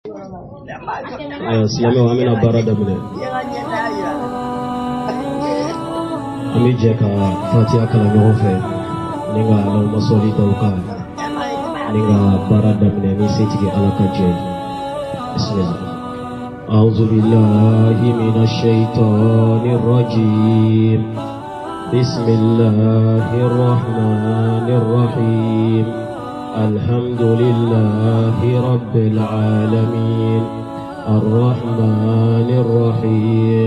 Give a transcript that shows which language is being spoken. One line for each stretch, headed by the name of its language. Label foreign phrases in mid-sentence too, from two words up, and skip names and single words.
Bambara: Silamɛ an bɛna baara daminɛ. An bɛ jɛ ka Fatiha kalan ɲɔgɔn fɛ ni ka Allahumma sɔli da o kan ni ka baara daminɛ ni setigi Ala ka jɛ. Bismillah.
Arabic: أعوذ بالله من الشيطان الرجيم. بسم الله الرحمن الرحيم. الحمد لله رب العالمين الرحمن الرحيم